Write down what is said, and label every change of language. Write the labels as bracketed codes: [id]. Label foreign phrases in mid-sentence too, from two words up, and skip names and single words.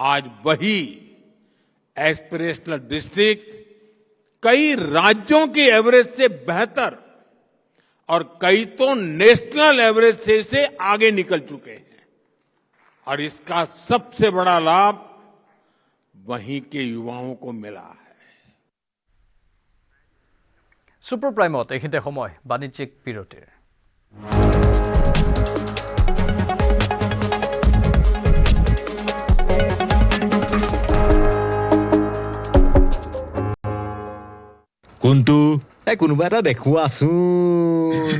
[hi] आज वही [en] aspirational districts [hi] कई राज्यों की एवरेज से बेहतर और कई तो [en] national average [hi] से आगे निकल चुके हैं, और इसका सबसे बड़ा लाभ वहीं के युवाओं को मिला है। [as] सुपर प्राइमत এইখিনিতে সময় বাণিজ্যিক বিৰতিৰ। কোনটো কোনোবা এটা দেখুৱাচোন।